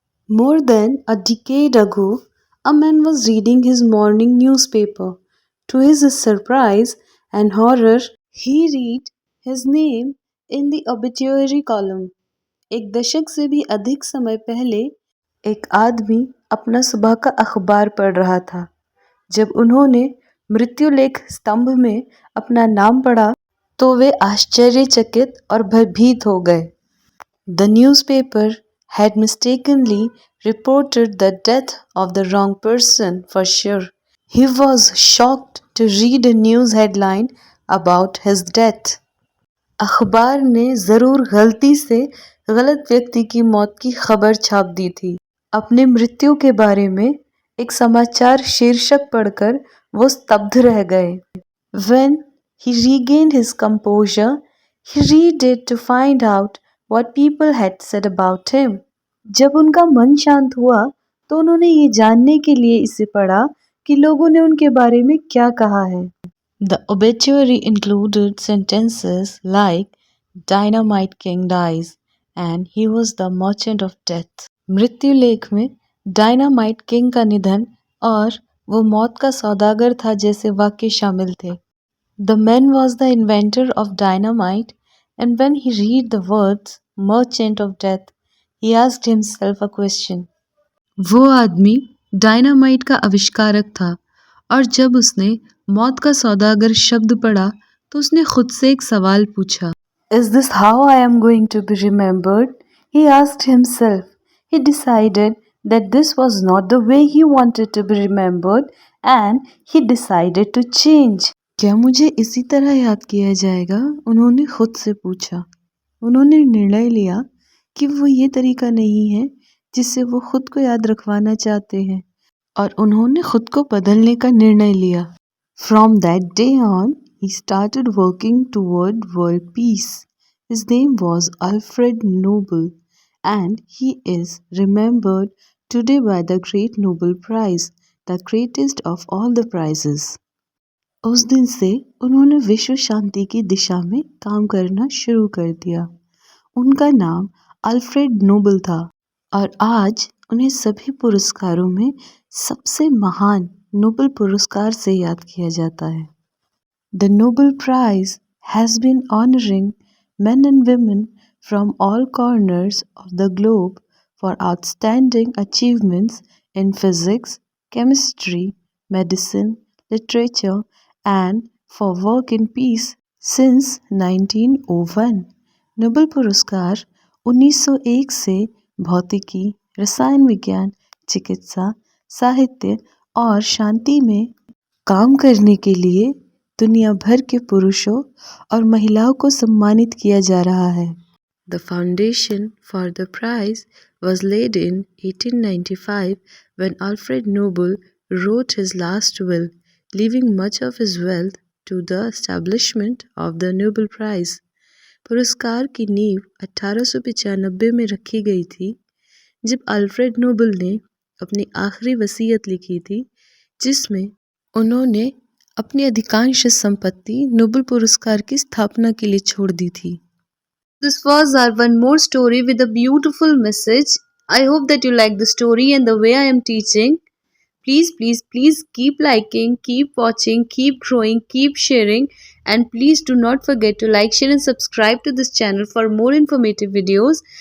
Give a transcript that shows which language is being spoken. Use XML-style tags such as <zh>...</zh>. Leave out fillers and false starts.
<en>More than a decade ago, a man was reading his morning newspaper. To his surprise and horror, he read his name in the obituary column.</en> <hi>एक दशक से भी अधिक समय पहले एक आदमी अपना सुबह का अखबार पढ़ रहा था। जब उन्होंने मृत्युलेख स्तंभ में अपना नाम पढ़ा तो वे आश्चर्यचकित और भयभीत हो गए।</hi> <en>The newspaper had mistakenly reported the death of the wrong person for sure. He was shocked to read a news headline about his death.</en> <hi>अखबार ने जरूर गलती से गलत व्यक्ति की मौत की खबर छाप दी थी। अपनी मृत्यु के बारे में एक समाचार शीर्षक पढ़कर वो स्तब्ध रह गए।</hi> <en>When he regained his composure, he read it to find out what people had said about him.</en> <hi>जब उनका मन शांत हुआ तो उन्होंने ये जानने के लिए इसे पढ़ा कि लोगों ने उनके बारे में क्या कहा है।</hi> <en>The obituary included sentences like Dynamite King dies and he was the merchant of death.</en> <hi>मृत्यु लेख में डायनामाइट किंग का निधन और वो मौत का सौदागर था जैसे वाक्य शामिल थे।</hi> <en>The man was the inventor of dynamite, and when he read the words merchant of death, he asked himself a question.</en> <hi>वो आदमी डायनामाइट का आविष्कारक था और जब उसने मौत का सौदागर शब्द पढ़ा तो उसने खुद से एक सवाल पूछा।</hi> <en>Is this how I am going to be remembered? He asked himself. He decided that this was not the way he wanted to be remembered and he decided to change.</en> <hi>क्या मुझे इसी तरह याद किया जाएगा? उन्होंने खुद से पूछा। उन्होंने निर्णय लिया कि वो ये तरीका नहीं है जिससे वो खुद को याद रखवाना चाहते हैं और उन्होंने खुद को बदलने का निर्णय लिया।</hi> <en>From that day on, he started working toward world peace. His name was Alfred Nobel, and he is remembered today by the Great Nobel Prize, the greatest of all the prizes.</en> <hi>उस दिन से उन्होंने विश्व शांति की दिशा में काम करना शुरू कर दिया। उनका नाम अल्फ्रेड नोबेल था और आज उन्हें सभी पुरस्कारों में सबसे महान नोबेल पुरस्कार से याद किया जाता है।</hi> <en>The Nobel Prize has been honoring men and women from all corners of the globe for outstanding achievements in physics, chemistry, medicine, literature, and for work in peace since 1901.</en> <hi>Nobel पुरस्कार 1901 से भौतिकी, रसायन विज्ञान, चिकित्सा, साहित्य और शांति में काम करने के लिए दुनिया भर के पुरुषों और महिलाओं को सम्मानित किया जा रहा है।</hi> <en>The foundation for the prize was laid in 1895 when Alfred Nobel wrote his last will, leaving much of his wealth to the establishment of the Nobel Prize.</en> <hi>पुरस्कार की नींव 1895 में रखी गई थी जब अल्फ्रेड नोबेल ने अपनी आखिरी वसीयत लिखी थी जिसमें उन्होंने अपनी अधिकांश संपत्ति नोबेल पुरस्कार की स्थापना के लिए छोड़ दी थी।</hi> <en>This was our one more story with a beautiful message. I hope that you like the story and the way I am teaching. Please keep liking, keep watching, keep growing, keep sharing, and please do not forget to like, share and subscribe to this channel for more informative videos.</en>